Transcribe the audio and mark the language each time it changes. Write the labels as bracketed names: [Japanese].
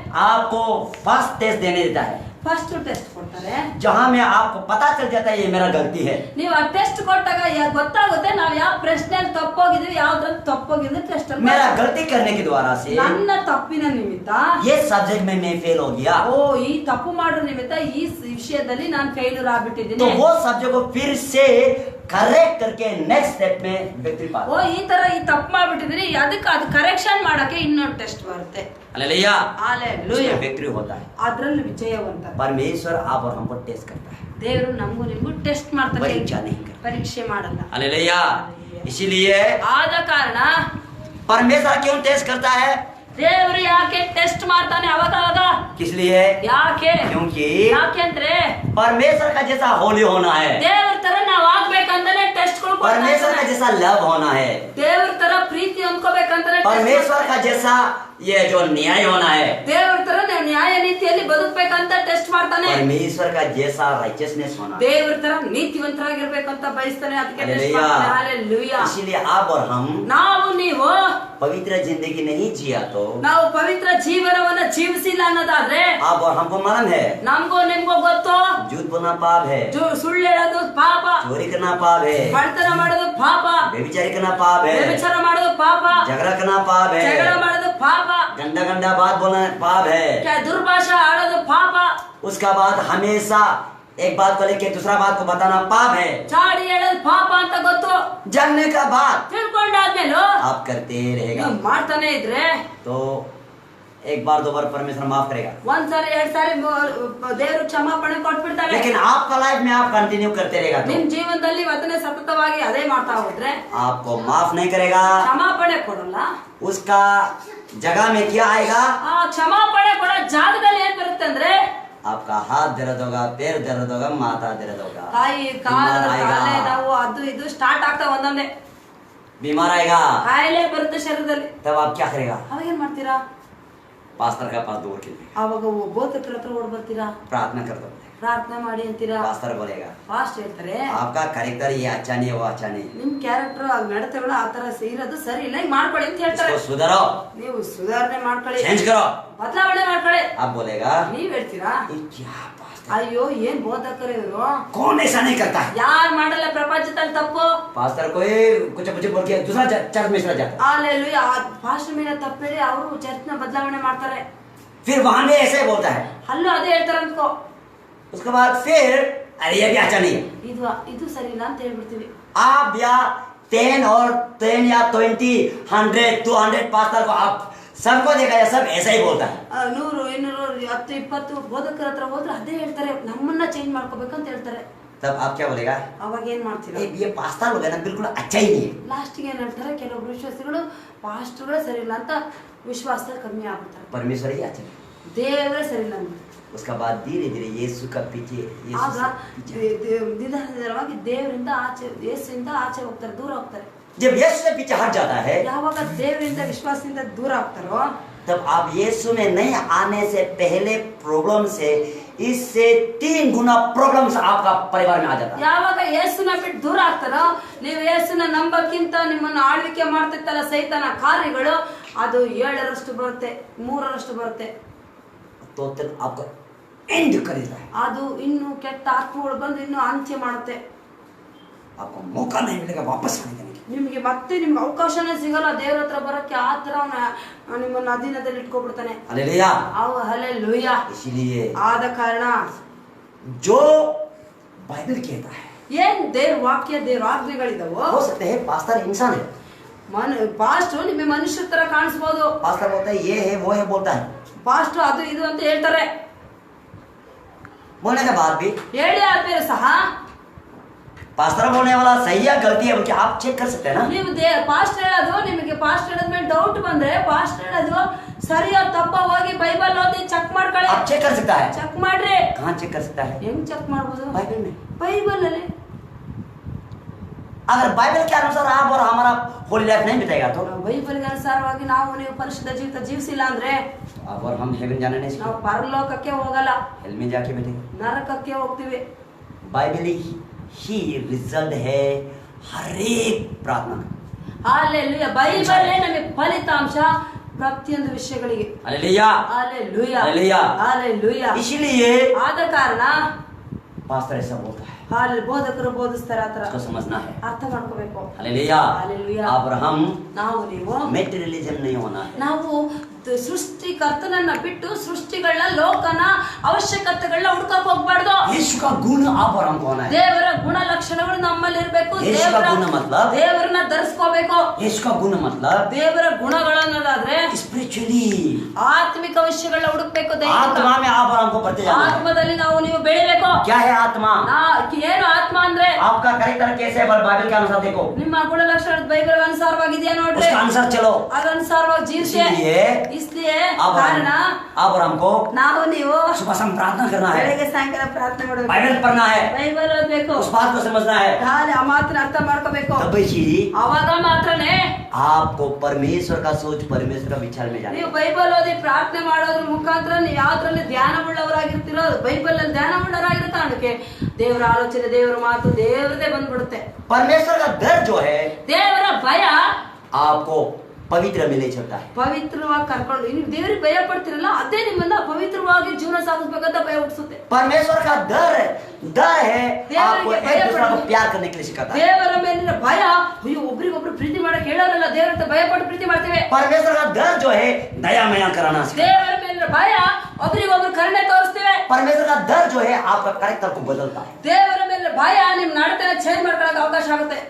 [Hindi] आपको first test देने देता है, [Kannada] ಫಸ್ಟ್ ಟೆಸ್ಟ್ ಕೊಡ್ತಾರೆ. [Hindi] जहाँ में आपको पता चल जाता है ये मेरा गलती है। [Kannada] ನೀವು ಆ ಟೆಸ್ಟ್ ಕೊಟ್ಟಾಗ ಗೊತ್ತಾಗುತ್ತೆ ನಾವು ಯಾವ ಪ್ರಶ್ನೆಯಲ್ಲಿ ತಪ್ಪೋಗಿದ್ವಿ, ಯಾವ್ದ್ರಲ್ಲಿ ತಪ್ಪೋಗಿದ್ವಿ. ಟೆಸ್ಟ್ ಅಲ್ಲಿ [Hindi] मेरा गलती करने के द्वारा से [Kannada] ನನ್ನ ತಪ್ಪಿನ ನಿಮಿತ್ತ [Hindi] ये सब्जेक्ट में मैं फेल हो गया, [Kannada] ಓ ಈ ತಪ್ಪು ಮಾಡೋ ನಿಮಿತ್ತ ಈ ವಿಷಯದಲ್ಲಿ ನಾನು ಫೇಲ್ಯೂರ್ [Hindi] तो [Kannada] ಆಗ್ಬಿಟ್ಟಿದ್ದೀನಿ. [Hindi] वो सब्जेक्ट को फिर से करेक्ट करके नेक्स्ट स्टेप में विक्ट्री पाता [Kannada] ಓ ಈ ತರ ಈ ತಪ್ಪು ಮಾಡ್ಬಿಟ್ಟಿದ್ದೀನಿ, ಅದಕ್ಕೆ ಅದು ಕರೆಕ್ಷನ್ ಮಾಡಕ್ಕೆ ಇನ್ನೊಂದು ಟೆಸ್ಟ್ ಬರುತ್ತೆ. [Hindi] Hallelujah, [Kannada] hallelujah. [Hindi] विक्ट्री होता है। [Kannada] ಅದ್ರಲ್ಲಿ ವಿಜಯವಂತ [Hindi] परमेश्वर आप और हमको टेस्ट करता है, [Kannada] ದೇವರು ನಮಗೂ ನಿಮಗೂ ಟೆಸ್ಟ್ ಮಾಡ್ತಾನೆ, [Hindi] परीक्षा नहीं करता। [Kannada] ಪರೀಕ್ಷೆ ಮಾಡಲ್ಲ. [Hindi] हालेलुया। इसीलिए [Kannada] ಆದ ಕಾರಣ [Hindi] परमेश्वर क्यों टेस्ट करता है? [Kannada] ದೇವರು ಯಾಕೆ ಟೆಸ್ಟ್ ಮಾಡ್ತಾನೆ ಅವಾಗ? [Hindi] किस लिए? [Kannada] ಯಾಕೆ? [Hindi] क्योंकि [Kannada] ಯಾಕೆಂದ್ರೆ [Hindi] परमेश्वर का जैसा होली होना है, [Kannada] ದೇವ್ರ ತರ ನಾವ್ ಆಗ್ಬೇಕಂತಾನೆ ಟೆಸ್ಟ್ಗಳು [Hindi] परमेश्वर का जैसा लव होना है, [Kannada] ದೇವ್ರ ತರ ಪ್ರೀತಿ ಹೊಂದ್ಕೋಬೇಕಂತಾನೆ [Hindi] परमेश्वर का जैसा ये जो न्याय होना है, [Kannada] ದೇವ್ರ ತರ ನಾವು ನ್ಯಾಯ ನೀತಿಯಲ್ಲಿ ಬದುಕಬೇಕಂತ ಟೆಸ್ಟ್ ಮಾಡ್ತಾನೆ. [Hindi] परमेश्वर का जैसा राइचियसनेस होना है। [Kannada] ದೇವ್ರ ತರ ನೀತಿವಂತರಾಗಿರ್ಬೇಕಂತ ಬಯಸ್ತಾನೆ, ಅದಕ್ಕೆ ಟೆಸ್ಟ್ [Hindi] हालेलुया। [Kannada] ಮಾಡ್ತಾನೆ. ಹಾಲೆಲೂಯಾ. [Hindi] इसीलिए आप और हम [Kannada] ನಾವು ನೀವು [Hindi] पवित्र जिंदगी नहीं जिया तो [Kannada] ನಾವು ಪವಿತ್ರ ಜೀವನವನ್ನ ಜೀವಿಸಿಲ್ಲ ಅನ್ನೋದಾದ್ರೆ [Hindi] आप और हमको मालूम है [Kannada] ನಮಗೂ ನಿಮ್ಗೂ ಗೊತ್ತು, [Hindi] झूठ बोलना पाप है, [Kannada] ಸುಳ್ಳು ಹೇಳೋದು ಪಾಪ, [Hindi] चोरी करना पाप है, [Kannada] ಬಡತನ ಮಾಡೋದು ಪಾಪ, [Hindi] व्यभिचारी करना पाप है, [Kannada] ವ್ಯಭಿಚಾರ ಮಾಡೋದು ಪಾಪ, [Hindi] झगड़ा करना पाप है, [Kannada] ಜಗಳ ಮಾಡೋದು ಪಾಪ, [Hindi] गंदा गंदा बात बोलना पाप है। [Kannada] ದುರ್ಭಾಷಾ ಆಡೋದು ಪಾಪ, [Hindi] उसका बाद हमेशा एक बात को लेके दूसरा बात को बताना पाप है। [Kannada] ಚಾಡಿ ಹೇಳೋದು ಪಾಪ ಅಂತ ಗೊತ್ತು, [Hindi] जानने का बाद [Kannada] ತಿಳ್ಕೊಂಡಾದ್ಮೇಲೂ [Hindi] आप करते रहेगा [Kannada] ನೀವು ಮಾಡ್ತಾನೆ ಇದ್ರೆ [Hindi] तो एक बार 2 बार परमेश्वर माफ करेगा, [Kannada] ಒಂದ್ಸಾರಿ 2 ಸಾರಿ ದೇವರು ಕ್ಷಮಾಪಣೆ ಕೊಟ್ಬಿಡ್ತಾರೆ. [Hindi] लेकिन आपका लाइफ में आप कंटिन्यू करते रहेगा तो [Kannada] ನಿಮ್ ಜೀವನದಲ್ಲಿ ಅದನ್ನೇ ಸತತವಾಗಿ ಅದೇ ಮಾಡ್ತಾ ಹೋದ್ರೆ [Hindi] आपको माफ नहीं करेगा। [Kannada] ಕ್ಷಮಾಪಣೆ ಕೊಡಲ್ಲ. [Hindi] उसका जगह में क्या आएगा? [Kannada] ಆ ಕ್ಷಮಾಪಣೆ ಕೊಡೋ ಜಾಗದಲ್ಲಿ ಏನ್ ಬರುತ್ತೆ ಅಂದ್ರೆ [Hindi] आपका हाथ दर्द होगा, पैर दर्द होगा, माथा दर्द होगा, [Kannada] ಕೈ [Hindi] बीमार [Kannada] ಕಾಲು [Hindi] आएगा, [Kannada] ಕಾಲೇ ನೋವು ಅದು ಇದು ಸ್ಟಾರ್ಟ್ ಆಗ್ತಾವ ಒಂದೊಂದೇ [Hindi] बीमार आएगा, [Kannada] ಕಾಯಿಲೆ ಬರುತ್ತೆ ಶರೀರದಲ್ಲಿ. [Hindi] तब आप क्या करेगा? [Kannada] ಅವಾಗ ಏನ್ ಮಾಡ್ತೀರಾ? [Hindi] पास्टर का पास दौड़ के लिए [Kannada] ಅವಾಗ ಬೋಧಕರ ಹತ್ರ ಓಡ್ ಬರ್ತೀರಾ, [Hindi] प्रार्थना कर दो। [Kannada] ಪ್ರಾರ್ಥನೆ ಮಾಡಿ ಅಂತೀರಾ. [Hindi] पास्टर बोलेगा [Kannada] ಫಾಸ್ಟ್ ಹೇಳ್ತಾರೆ, [Hindi] आपका कैरेक्टर ये अच्छा नहीं है, वो अच्छा नहीं है, [Kannada] ನಿಮ್ ಕ್ಯಾರೆಕ್ಟರ್ ನಡತೆಗಳು ಆತರ ಇರೋದು ಸರಿ ಇಲ್ಲ, ಈಗ ಮಾಡ್ಕೊಳ್ಳಿ ಅಂತ ಹೇಳ್ತಾರೆ. [Hindi] इसको सुधारो, [Kannada] ನೀವು ಸುಧಾರಣೆ ಮಾಡ್ಕೊಳ್ಳಿ, [Hindi] चेंज करो। [Kannada] ಬದಲಾವಣೆ ಮಾಡ್ಕೊಳ್ಳಿ. [Hindi] आप बोलेगा [Kannada] ನೀವ್ ಹೇಳ್ತೀರಾ, [Hindi] ये क्या पास्टर, [Kannada] ಅಯ್ಯೋ ಏನ್ ಬೋಧಕರು ಇವರು, [Hindi] कौन ऐसा नहीं करता है? [Kannada] ಯಾರು ಮಾಡಲ್ಲ ಪ್ರಪಂಚದಲ್ಲಿ ತಪ್ಪು. [Hindi] पास्टर कोई कुछ मुझे बोल के दूसरा चर्च में चला जाता, [Kannada] ಅಲ್ಲೆಲ್ಲೂಯ ಫಾಸ್ಟ್ ಮೇಲೆ ತಪ್ಪೇಳಿ ಅವರು ಚರ್ಚ್ನ ಬದಲಾವಣೆ ಮಾಡ್ತಾರೆ. [Hindi] फिर वहां भी ऐसे ही बोलता है, [Kannada] ಅಲ್ಲೂ ಅದೇ ಹೇಳ್ತಾರೆ ಅಂದ್ಕೋ. [Hindi] उसके बाद फिर अरे ये भी अच्छा नहीं है। [Kannada] ಇದು ಸರಿ ಇಲ್ಲ ಅಂತ ಹೇಳ್ಬಿಡ್ತೀವಿ. [Hindi] आप या 10 और 10 या 20 100 200 पास्टर को आप सबको देखा जाए, सब ऐसा ही बोलता है। [Kannada] 100 200 10 20 ಬೋಧಕರ ಹತ್ರ ಹೋದ್ರೆ ಅದೇ ಹೇಳ್ತಾರೆ, ನಮ್ಮನ್ನ ಚೇಂಜ್ ಮಾಡ್ಕೋಬೇಕಂತ ಹೇಳ್ತಾರೆ. [Hindi] तब आप क्या बोलेगा? [Kannada] ಅವಾಗ ಏನ್ ಮಾಡ್ತೀರಾ? [Hindi] ये पास्टर लोग है ना बिल्कुल अच्छा ही नहीं है। [Kannada] ಲಾಸ್ಟ್ಗೆ ಏನ್ ಹೇಳ್ತಾರೆ, ಕೆಲವೊಬ್ರು ವಿಶ್ವಾಸಿಗಳು ಪಾಸ್ಟರ್ಗಳೇ ಸರಿ ಇಲ್ಲ ಅಂತ ವಿಶ್ವಾಸದಲ್ಲಿ ಕಮ್ಮಿ ಆಗ್ಬಿಡ್ತಾರೆ. [Hindi] परमेश्वर ही अच्छा है। [Kannada] ದೇವರೇ ಸರಿ ಇಲ್ಲ ಅಂತ. [Hindi] उसका बाद धीरे धीरे यीशु का पीछे [Kannada] ಆಗ ನಿಧಾನವಾಗಿ ದೇವರಿಂದ ಆಚೆ, ಯೇಸುವಿಂದ ಆಚೆ ಹೋಗ್ತಾರೆ, ದೂರ ಹೋಗ್ತಾರೆ. [Hindi] जब यीशु से पीछे हट जाता है, [Kannada] ಯಾವಾಗ ದೇವರಿಂದ ವಿಶ್ವಾಸದಿಂದ ದೂರ ಆಗ್ತಾರೋ [Hindi] तब आप यीशु में नहीं आने से पहले प्रॉब्लम से इससे 3 गुना प्रॉब्लम्स आपका परिवार में आ जाता है। [Kannada] ಯಾವಾಗ ಯೇಸುನ ಬಿಟ್ಟು ದೂರ ಆಗ್ತಾರೋ, ನೀವು ಯೇಸುನ ನಂಬಕ್ಕಿಂತ ನಿಮ್ಮನ್ನು ಆಳ್ವಿಕೆ ಮಾಡ್ತಿತ್ತಲ್ಲ ಸೈತಾನ ಕಾರ್ಯಗಳು, ಅದು 7ರಷ್ಟು ಬರುತ್ತೆ, 3ರಷ್ಟು ಬರುತ್ತೆ. [Hindi] तो तक आपका एंड करेगा, [Kannada] ಅದು ಇನ್ನು ಕೆಟ್ಟ ಆತ್ಮಗಳು ಬಂದು ಇನ್ನು ಅಂತ್ಯ ಮಾಡುತ್ತೆ. [Hindi] आपको मौका नहीं मिलेगा वापस आने का। [Kannada] ನಿಮ್ಗೆ ಮತ್ತೆ ನಿಮ್ಗೆ ಅವಕಾಶನೇ ಸಿಗಲ್ಲ ದೇವ್ರ ಹತ್ರ ಬರಕ್ಕೆ. ಆ ತರ ನಿಮ್ಮನ್ನ ಅಧೀನದಲ್ಲಿ ಇಟ್ಕೊಬಿಡ್ತಾನೆ. [Hindi] हालेलुया। [Kannada] ಹಲ್ಲೆಲೂಯಾ. [Hindi] इसलिए [Kannada] ಆದ ಕಾರಣ [Hindi] जो बाइबल कहता है, [Kannada] ಏನ್ ದೇವ್ರ ವಾಕ್ಯ, ದೇವ್ರ ಆಜ್ಞೆಗಳಿದಾವೋ, [Hindi] हो सकते हैं पास्टर इंसान है, [Kannada] ಪಾಸ್ಟ್ ನಿಮಗೆ ಮನುಷ್ಯರ ತರ ಕಾಣಿಸ್ಬೋದು. [Hindi] पास्टर बोलता है ये है वो है बोलता है, [Kannada] ಪಾಸ್ಟ್ ಅದು ಇದು ಅಂತ ಹೇಳ್ತಾರೆ. [Hindi] बोलने के बाद भी [Kannada] ಹೇಳಿ ಆದ್ಮೇಲೆ ಸಹ [Hindi] पास्टर बोलने वाला सही है गलती है बोल आप चेक कर सकते हैं ना। [Kannada] ನೀವು ಪಾಸ್ಟ್ ಹೇಳೋದು, ನಿಮಗೆ ಪಾಸ್ಟ್ ಹೇಳೋದ್ಮೇಲೆ ಡೌಟ್ ಬಂದ್ರೆ ಪಾಸ್ಟ್ ಹೇಳೋದು ಸರಿಯೋ ತಪ್ಪ ಹೋಗಿ ಬೈಬಲ್ ಓದಿ ಚೆಕ್ ಮಾಡ್ಕೊಳ್ಳಿ. [Hindi] आप चेक कर सकता है, [Kannada] ಚೆಕ್ ಮಾಡ್ರಿ. [Hindi] कहाँ चेक कर सकता है? [Kannada] ಹೆಂಗ್ ಚೆಕ್ ಮಾಡ್ಬೋದು? [Hindi] बाइबल में। [Kannada] ಬೈಬಲ್ ಅಲ್ಲಿ. [Hindi] अगर बाइबल के अनुसार आप और हमारा होली लाइफ नहीं बिताएगा तो [Kannada] ಬೈಬಲ್ಗೆ ಅನುಸಾರವಾಗಿ ನಾವು ನೀವು ಪರಿಶುದ್ಧ ಜೀವಿತ ಜೀವಿಸಿಲ್ಲ ಅಂದ್ರೆ [Hindi] आप और हम हेवन जाने नहीं [Kannada] ನಾವು [Hindi] सीखे, [Kannada] ಪರಲೋಕಕ್ಕೆ ಹೋಗಲ್ಲ, [Hindi] हेल में जाके बैठेंगे। [Kannada] ನರಕಕ್ಕೆ ಹೋಗ್ತೀವಿ. [Hindi] बाइबल ही रिजल्ट है हर एक प्रार्थना का। [Kannada] ಹಾಲೆಲೂಯಾ. ಬೈಬಲೇ ನಮಗೆ ಫಲಿತಾಂಶ ಪ್ರತಿಯೊಂದು ವಿಷಯಗಳಿಗೆ. [Hindi] हालेलुया। [Kannada] ಹಾಲೆಲೂಯಾ. [Hindi] हालेलुया। [Kannada] ಹಾಲೆಲೂಯಾ. [Hindi] इसलिए [Kannada] ಆದ ಕಾರಣ [Hindi] पास्टर ऐसा बोलता है, [Kannada] ಬೋಧಕರು ಬೋಧಿಸ್ತಾರೆ, ಆತರ [Hindi] उसको समझना है। [Kannada] ಅರ್ಥ ಮಾಡ್ಕೋಬೇಕು. [Hindi] हालेलुया। हालेलुया। आप और हम [Kannada] ನಾವು ನೀವು [Hindi] मेटेरियलिज्म नहीं होना है। [Kannada] ನಾವು ಸೃಷ್ಟಿಕರ್ತನನ್ನ ಬಿಟ್ಟು ಸೃಷ್ಟಿಗಳನ್ನ ಲೋಕನ ಅವಶ್ಯಕತೆಗಳನ್ನ ಹುಡ್ಕಕ್ ಹೋಗ್ಬಾರ್ದು. [Hindi] यीशु का गुण आप और हमको होना है। [Kannada] ದೇವರ ಗುಣ ಲಕ್ಷಣಗಳು ನಮ್ಮಲ್ಲಿ ಇರ್ಬೇಕು. [Hindi] ಯೇಸು का गुण मतलब [Kannada] ದೇವರನ್ನ ಧರಿಸ್ಕೋಬೇಕು. [Hindi] यीशु का गुण मतलब [Kannada] ದೇವರ ಗುಣಗಳನ್ನೋದಾದ್ರೆ [Hindi] स्पिरिचुअली [Kannada] ಆತ್ಮಿಕ ವಿಷಯಗಳನ್ನ ಹುಡುಕ್ಬೇಕು. [Hindi] आत्मा में आप और हमको बढ़ते जाना है। [Kannada] ಆತ್ಮದಲ್ಲಿ ನಾವು ನೀವು ಬೆಳಿಬೇಕು. [Hindi] क्या है आत्मा? [Kannada] ಏನು ಆತ್ಮ ಅಂದ್ರೆ [Hindi] आपका कैरेक्टर कैसे है बाइबल के अनुसार देखो, [Kannada] ನಿಮ್ಮ ಗುಣ ಲಕ್ಷಣ ಬೈಬಲ್ ಅನುಸಾರವಾಗಿದೆಯಾ ನೋಡ್ರಿ, [Hindi] उसके अनुसार चलो। [Kannada] ಅದನುಸಾರವಾಗಿ ಜೀವಿಸಿ. [Hindi] इसलिए [Kannada] ಕಾರಣ [Hindi] आप और हमको [Kannada] ನಾವು ನೀವು [Hindi] सुबह शाम प्रार्थना करना है, [Kannada] ಬೆಳಗ್ಗೆ ಸಾಯಂಕಾಲ ಪ್ರಾರ್ಥನೆ ಮಾಡಬೇಕು, [Hindi] बाइबल पढ़ना है, [Kannada] ಬೈಬಲ್ ಓದಬೇಕು, [Hindi] उस बात को समझना है। [Kannada] ಆ ಮಾತನ್ನ ಅರ್ಥ ಮಾಡ್ಕೋಬೇಕು. [Hindi] तभी ही [Kannada] ಅವಾಗ ಮಾತ್ರನೇ [Hindi] आपको परमेश्वर का सोच, परमेश्वर का विचार में जाना [Kannada] ನೀವು [Hindi] है। [Kannada] ಬೈಬಲ್ ಓದಿ ಪ್ರಾರ್ಥನೆ ಮಾಡೋದ್ರ ಮುಖಾಂತರ ನೀವು ಯಾವ್ದ್ರಲ್ಲಿ ಧ್ಯಾನವುಳ್ಳವರಾಗಿರ್ತೀರೋ, ಬೈಬಲ್ ಅಲ್ಲಿ ಧ್ಯಾನವುಳ್ಳವರಾಗಿರೋ ಕಾರಣಕ್ಕೆ ದೇವರ ಆಲೋಚನೆ, ದೇವರ ಮಾತು ದೇವರದೇ ಬಂದ್ಬಿಡುತ್ತೆ. [Hindi] परमेश्वर का डर जो है [Kannada] ದೇವರ ಭಯ [Hindi] आपको पवित्र में ले चलता है। [Kannada] ಪವಿತ್ರವಾಗಿ ಕರ್ಕೊಂಡು, ನೀವು ದೇವರಿಗೆ ಭಯ ಪಡ್ತಿರಲ್ಲ, ಅದೇ ನಿಮ್ಮನ್ನ ಪವಿತ್ರವಾಗಿ ಜೀವನ ಸಾಗಿಸ್ಬೇಕಂತ ಭಯ ಹುಟ್ಟಿಸುತ್ತೆ. [Hindi] परमेश्वर का डर है आपको एक दूसरे को प्यार करने के लिए सिखाता है। [Kannada] ದೇವರ ಮೇಲಿನ ಭಯ, ಅಯ್ಯೋ ಒಬ್ರಿಗೊಬ್ರು ಪ್ರೀತಿ ಮಾಡಕ್ ಹೇಳೋರಲ್ಲ, ದೇವರ ಹತ್ರ ಭಯ ಪಟ್ಟು ಪ್ರೀತಿ ಮಾಡ್ತೇವೆ. [Hindi] परमेश्वर का डर जो है दया माया कराना सिखाता है। [Kannada] ದೇವರ ಮೇಲಿನ ಭಯ ಒಬ್ರಿಗೊಬ್ರು ಕರುಣೆ ತೋರಿಸ್ತೇವೆ. [Hindi] परमेश्वर का डर जो है आपका कैरेक्टर को बदलता है। [Kannada] ದೇವರ ಮೇಲಿನ ಭಯ ನಿಮ್ ನಡತೆನ ಚೇಂಜ್ ಮಾಡ್ಕೊಳಕ್ ಅವಕಾಶ ಆಗುತ್ತೆ.